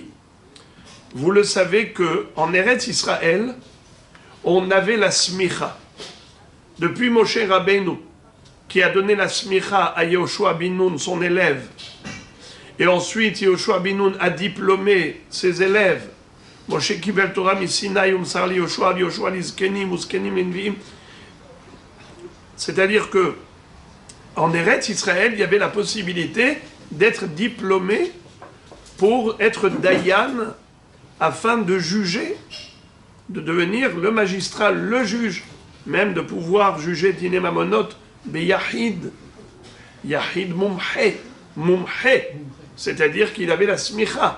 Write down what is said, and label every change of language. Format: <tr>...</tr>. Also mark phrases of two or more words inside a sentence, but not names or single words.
<fr>Vous le savez qu'en Eretz Israël, on avait la smicha. Depuis Moshe Rabbeinu, qui a donné la smicha à Yehoshua bin Nun, son élève, et ensuite Yehoshua bin Nun a diplômé ses élèves.</fr> <he>משה קיבל תורה מסיני ומסר ליהושע, יהושע לזקנים וזקנים לנביאים.</he> <fr>C'est-à-dire que en Eretz Israël, il y avait la possibilité d'être diplômé pour être dayan afin de juger, de devenir le magistrat, le juge, même de pouvoir juger</fr> <he>דיני ממונות, ביחיד, יחיד מומחה,</he> <fr>c'est-à-dire qu'il avait la smicha.</fr>